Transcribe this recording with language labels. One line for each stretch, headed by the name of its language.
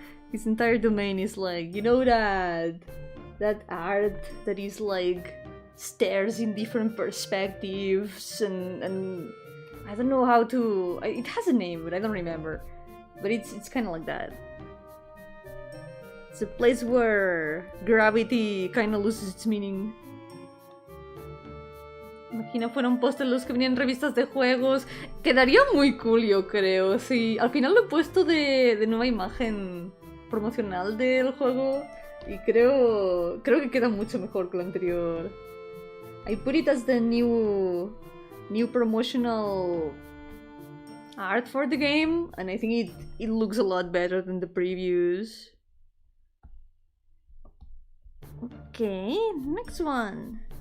English: His entire domain is like, you know, that art that is like stares in different perspectives and I don't know how to. It has a name, but I don't remember. But it's kind of like that. It's a place where gravity kind of loses its meaning.
Spanish: Imagina fuera un póster los que venían en revistas de juegos. Quedaría muy cool, yo creo. Sí, al final lo he puesto de nueva imagen promocional del juego y creo que queda mucho mejor que lo anterior.
English: I put it as the new promotional art for the game, and I think it looks a lot better than the previews. Okay, next one.